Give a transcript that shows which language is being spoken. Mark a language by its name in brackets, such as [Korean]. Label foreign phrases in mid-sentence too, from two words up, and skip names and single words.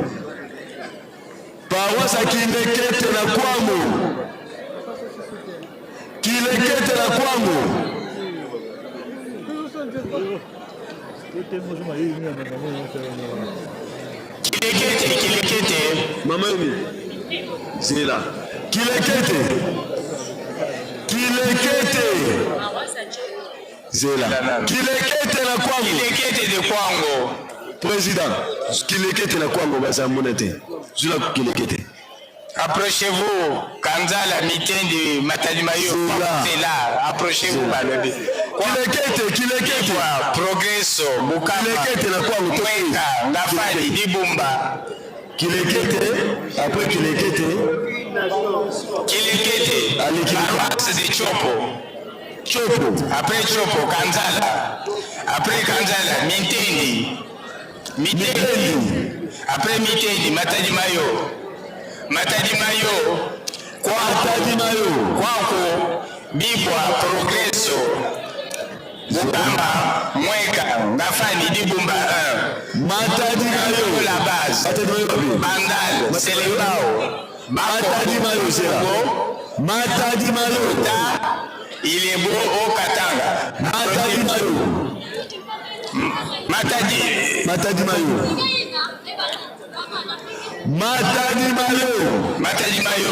[French] Paroisse Kilekete na Kwango. Kilekete na Kwango. Kilekete. Mama Yoli. Zela. Kilekete. Zela. Kilekete na Kwango. Kilekete de Kwango. Président. Kilekete na Kwango basa monete. Zula Kilekete. Approchez-vous. Kanzala, Mitendi, Matadimayo. C'est là. Approchez-vous. Kilekete. Progresso. Bukama. Kilekete na Kwango. Mwenga. Ngafali. Dibumba. Kilekete. Après Kilekete. Paroisse de Chopo. Après Chopo, Kanzala. Après Kanzala, Mitendi. Après Mitendi, Matadimayo. Kwako. Bibwa. Progresso. Bukama. Mwenga. Ngafani. Dibumba 1. Matadimayo. La base. Bandal. Selembao. Matadimayo. Il est beau au Katanga. Matadimayo.